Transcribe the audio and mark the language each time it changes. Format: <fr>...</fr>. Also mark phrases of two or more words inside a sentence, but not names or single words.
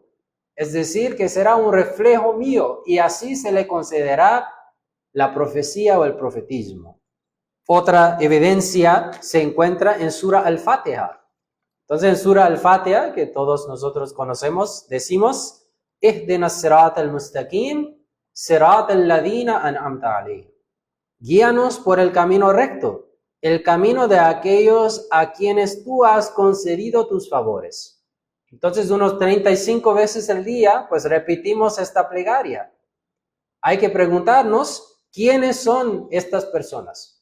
<es>Es decir, que será un reflejo mío y así se le concederá la profecía o el profetismo. Otra evidencia se encuentra en Sura Al-Fatiha. Entonces en Sura Al-Fatiha, que todos nosotros conocemos, decimos,</es> <ar>اهدنا الصراط المستقيم، صراط الذين أنعمت عليهم.</ar> <es>Guíanos por el camino recto, el camino de aquellos a quienes tú has concedido tus favores. Entonces unos 35 veces al día, pues repetimos esta plegaria. Hay que preguntarnos, ¿quiénes son estas personas?</es>